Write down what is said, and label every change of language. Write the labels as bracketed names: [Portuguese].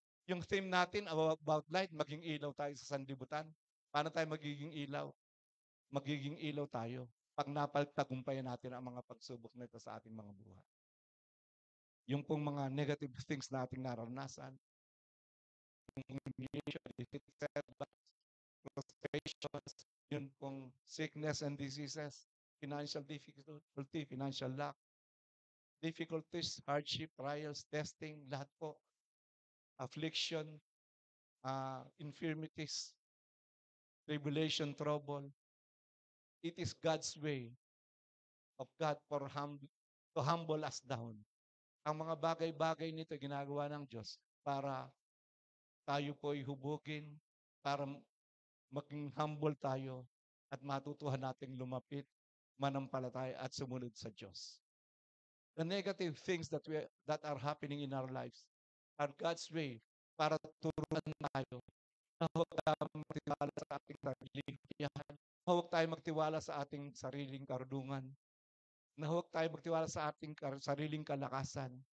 [Filipino] Yung theme natin about light, maging ilaw tayo sa sanlibutan. Paano tayo magiging ilaw? Magiging ilaw tayo pag napagtagumpayan natin ang mga pagsubok na ito sa ating mga buhay. Yung pong mga [English] negative things [Filipino] na ating naranasan, [English] humiliation, defeat, setbacks, frustrations, [Filipino] yun pong [English] sickness and diseases, financial difficulty, financial lack, difficulties, hardship, trials, testing, [Filipino] lahat po, [English] affliction, infirmities, tribulation, trouble. It is God's way of God to humble us down. [Filipino] Ang mga bagay-bagay nito ginagawa ng Diyos para tayo po ay hubugin, para maging humble tayo at matutuhan nating lumapit, manampalataya at sumunod sa Diyos. [English] The negative things that are happening in our lives are God's way [Filipino] para turuan tayo na huwag tayong magtiwala sa ating sariling kakayahan, huwag tayong magtiwala sa ating sariling karunungan, na huwag tayong magtiwala sa ating sariling kalakasan.